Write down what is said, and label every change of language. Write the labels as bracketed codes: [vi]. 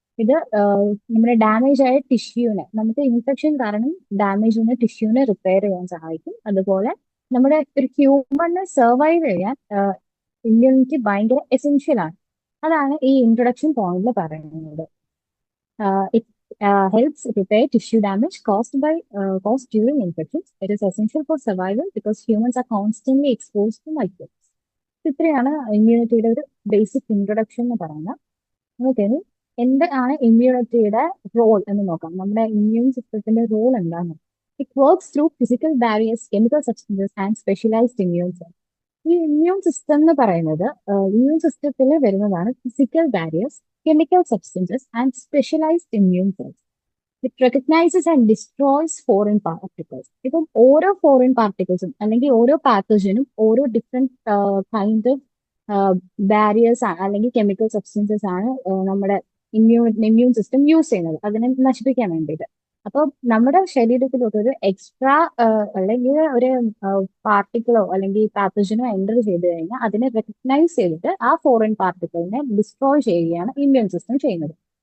[ml] ഇത് നമ്മുടെ ഡാമേജ് ആയ ടിഷ്യൂനെ, നമുക്ക് ഇൻഫെക്ഷൻ കാരണം ഡാമേജ് ചെയ്യുന്ന ടിഷ്യൂനെ റിപ്പയർ ചെയ്യാൻ സഹായിക്കും. അതുപോലെ നമ്മുടെ ഒരു ഹ്യൂമണിനെ സർവൈവ് ചെയ്യാൻ ഇമ്മ്യൂണിറ്റി ഭയങ്കര എസെൻഷ്യൽ ആണ്. അതാണ് ഈ ഇൻട്രൊഡക്ഷൻ പോയിന്റിൽ പറയുന്നത്. [en] It helps repair tissue damage caused during infections. It is essential for survival because humans are constantly exposed to microbes. [ml] ഇത്രയാണ് ഇമ്മ്യൂണിറ്റിയുടെ ഒരു ബേസിക് ഇൻട്രൊഡക്ഷൻ എന്ന് പറയുന്നത്. നമുക്ക് എന്താണ് ഇമ്മ്യൂണിറ്റിയുടെ റോൾ എന്ന് നോക്കാം. നമ്മുടെ ഇമ്മ്യൂൺ സിസ്റ്റത്തിന്റെ റോൾ എന്താണ്? [en] It works through physical barriers, chemical substances and specialised immune cells. [ml] ഈ ഇമ്മ്യൂൺ സിസ്റ്റം എന്ന് പറയുന്നത് ഇമ്മ്യൂൺ സിസ്റ്റത്തിൽ വരുന്നതാണ് physical barriers, [en] chemical substances, and specialized immune cells. It recognizes and destroys foreign particles. [ml] ഇപ്പം ഓരോ ഫോറിൻ പാർട്ടിക്കിൾസും അല്ലെങ്കിൽ ഓരോ പാത്തജനും ഓരോ ഡിഫറെന്റ് കൈൻഡ് ഓഫ് ബാരിയേഴ്സ് അല്ലെങ്കിൽ കെമിക്കൽ സബ്സ്റ്റൻസസ് ആണ് നമ്മുടെ ഇമ്മ്യൂൺ സിസ്റ്റം യൂസ് ചെയ്യുന്നത് അതിനെ നശിപ്പിക്കാൻ വേണ്ടിയിട്ട്. അപ്പോൾ നമ്മുടെ ശരീരത്തിലോട്ട് ഒരു എക്സ്ട്രാ അല്ലെങ്കിൽ ഒരു പാർട്ടിക്കിളോ അല്ലെങ്കിൽ പാത്തജനോ എൻ്റർ ചെയ്ത് കഴിഞ്ഞാൽ അതിനെ റെക്കഗ്നൈസ് ചെയ്തിട്ട് ആ ഫോറിൻ പാർട്ടിക്കിളിനെ ഡിസ്ട്രോയ് ചെയ്യുകയാണ് ഇമ്മ്യൂൺ സിസ്റ്റം ചെയ്യുന്നത്.